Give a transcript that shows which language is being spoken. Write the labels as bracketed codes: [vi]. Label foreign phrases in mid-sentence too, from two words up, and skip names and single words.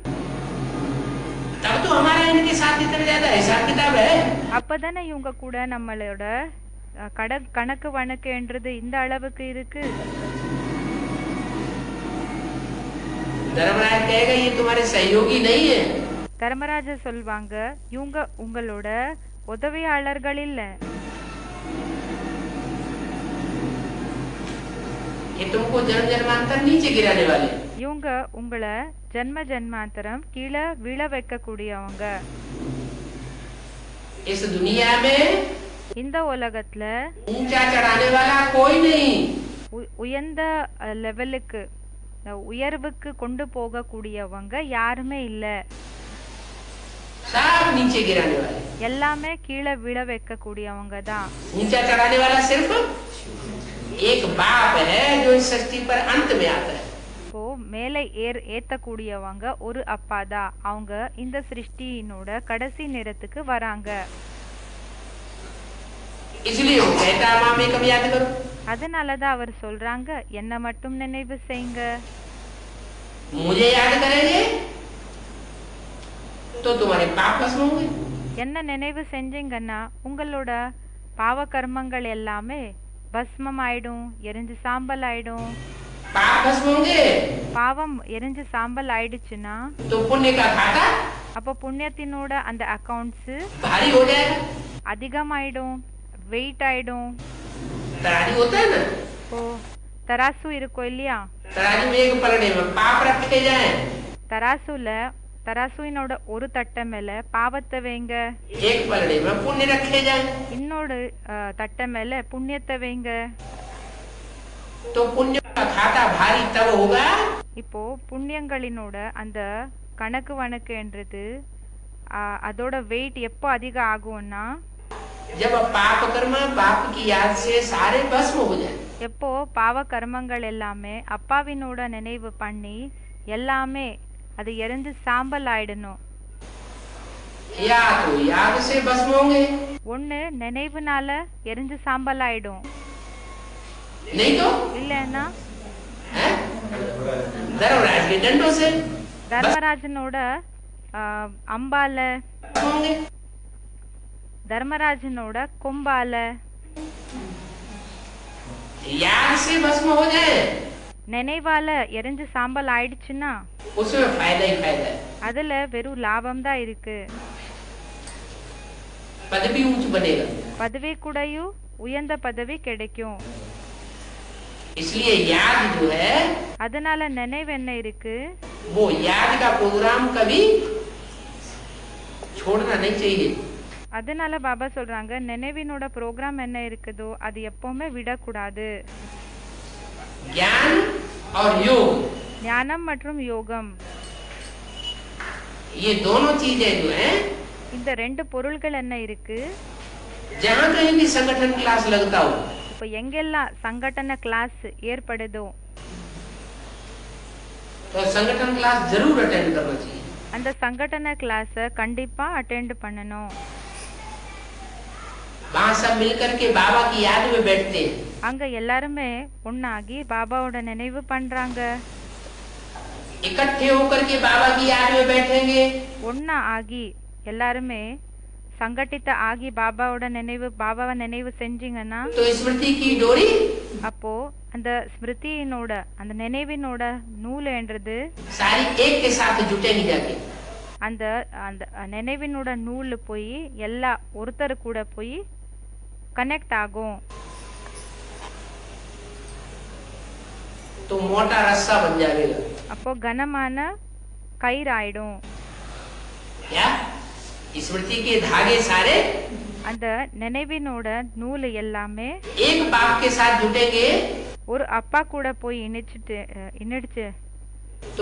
[hi] तब तो हमारा इनके साथ इतना ज्यादा हिसाब किताब है। [ta] அப்பதானே இவங்க கூட நம்மளோட கணக்கு வழக்குன்றது இந்த அளவுக்கு இருக்கு. [hi] धर्मराज कहेगा ये तुम्हारे सहयोगी नहीं है। [ta] தர்மராஜர் சொல்வாங்க இவங்க உங்களோட உதவியாளர்கள் இல்ல, [hi] ये तुमको जन्म जन्मांतर नीचे गिराने वाले। [ta] இவங்க உங்களை ஜென்ம ஜென்மாந்தரம் கீழே விழ வைக்க கூடியவங்க. [hi] इस दुनिया में [ta] இந்த உலகத்துல [hi] ऊंचा चढ़ाने वाला कोई नहीं। [ta] உயர்ந்த லெவலுக்கு உயர்வுக்கு கொண்டு போக கூடியவங்க யாருமே இல்ல, [hi] सब नीचे गिराने वाले। [ta] எல்லாமே கீழே விழ வைக்க கூடியவங்க தான். [hi] ऊंचा चढ़ाने वाला सिर्फ एक बाप है जो इस सृष्टि पर अंत में आता है। [ta] இப்போ மேலே ஏத்தக்கூடியவங்க ஒரு அப்பா தான், அவங்க இந்த சிருஷ்டியினோட கடைசி நேரத்துக்கு வராங்க. [hi] इसलिए वो कहता है माँ में कम याद करो। [ta] அதனாலதான் அவர் சொல்றாங்க என்ன மட்டும் நினைவு செய்யுங்க. [hi] मुझे याद करेंगे तो तुम्हारे पाप भस्म होंगे। [ta] என்ன நினைவு செஞ்சீங்கன்னா உங்களோட பாவ கர்மங்கள் எல்லாமே பஸ்மம் ஆயிடும், எரிஞ்சு சாம்பல் ஆயிடும். [hi] पाप भस्म होंगे [ta] பாவம் எரிஞ்சு சாம்பல் ஆயிடுச்சுன்னா [hi] तो पुण्य का खाता [ta] அப்போ புண்ணியத்தினோட அந்த அக்கவுண்ட்ஸ் [hi] भारी हो जाएगा। [ta] அதிகமாயிடும், வெயிட் ஆயிடும். [hi] तराजू होता है ना, [ta] இப்போ தராசு இருக்கும் இல்லையா, [hi] तराजू में एक पलड़े में पाप रखे जाए, [ta] தராசுனோட ஒரு தட்டை மேல பாவத்தை வைங்க, [hi] एक पलड़े में पुण्य रखे जाए, [ta] இன்னொரு தட்டை மேல புண்ணியத்தை வைங்க. [hi] तो पुण्य का खाता भारी तब होगा [ta] இப்போ புண்ணியங்களினோட அந்த கணக்கு வணக்குன்றது அதோட வெயிட் எப்போ அதிகம் ஆகும்னா [hi] जब पाप कर्म बाप की याद से सारे भस्म हो जाए। [ta] எப்போ பாவ கர்மங்கள் எல்லாமே அப்பாவினோட நினைவு பண்ணி எல்லாமே அது எரிஞ்சு சாம்பல் ஆயிடணும். [hi] या तो याद से भस्म होंगे, [ta] ஒண்ணு நினைவுனால எரிஞ்சு சாம்பல் ஆயிடும், [hi] नहीं तो [ta] இல்லைன்னா [hi] धर्मराज के डंडों से [ta] தர்மராஜனோட அம்பால, [hi] होंगे। [ta] தர்மராஜனோட கொம்பால [hi] याद से भस्म हो जाए, [ta] நினைவால எரிஞ்சு சாம்பல் ஆயிடுச்சுன்னா [hi] उसमें फायदा ही फायदा है। [ta] அதுல வெறும் லாபம் தான் இருக்கு. [hi] पद भी ऊंच बनेगा, [ta] பதவி கூடயும் உயர்ந்த பதவி கிடைக்கும். [hi] इसलिए याद जो है [ta] அதனால நினைவு என்ன இருக்கு, [hi] वो याद का प्रोग्राम कभी छोड़ना नहीं चाहिए। [ta] அதனால பாபா சொல்றாங்க நினைவினோட ப்ரோக்ராம் என்ன இருக்குதோ அது எப்பவுமே விடக்கூடாது. [hi] ज्ञान और योग [ta] ஞானம் மற்றும் யோகம் [hi] ये दोनों चीजें जो हैं, [ta] இந்த ரெண்டு பொருள்கள் என்ன இருக்கு, [hi] जहाँ कहीं भी संगठन क्लास लगता हो [ta] இப்போ எங்கெல்லாம் சங்கடன கிளாஸ் ஏற்படுதோ [hi] तो संगठन क्लास जरूर अटेंड करना चाहिए। [ta] அந்த சங்கடன கிளாஸை கண்டிப்பா அட்டெண்ட் பண்ணணும். [hi] वहाँ सब मिलकर के बाबा की याद में बैठते हैं। [ta] அங்க எல்லாருமே ஒன்னாகி பாபாவோட நினைவு பண்றாங்க. [hi] इकट्ठे होकर के बाबा की याद में बैठेंगे [ta] ஒன்னா ஆகி எல்லாருமே சங்கட்டித்த ஆகி பாபாவோட பாபாவை நினைவு செஞ்சீங்கன்னா [hi] तो स्मृति की डोरी [ta] அப்போ அந்த ஸ்மிருதியினோட அந்த நினைவினோட நூல் என்றது [hi] सारी एक के साथ जुटेंगी जाके। [ta] அந்த அந்த நினைவினோட நூல் போய் எல்லா ஒருத்தர் கூட போய் கனெக்ட் ஆகும். [hi] तो मोटा रस्सा बन जाएगा। [ta] அப்போ கனமான கயிறாயிடும். [hi] क्या स्मृति के धागे सारे [ta] அந்த நினைவினோட நூல் எல்லாமே [hi] एक बाप के साथ जुटेंगे [ta] ஒரு அப்பா கூட போய் இணைச்சு [hi] तो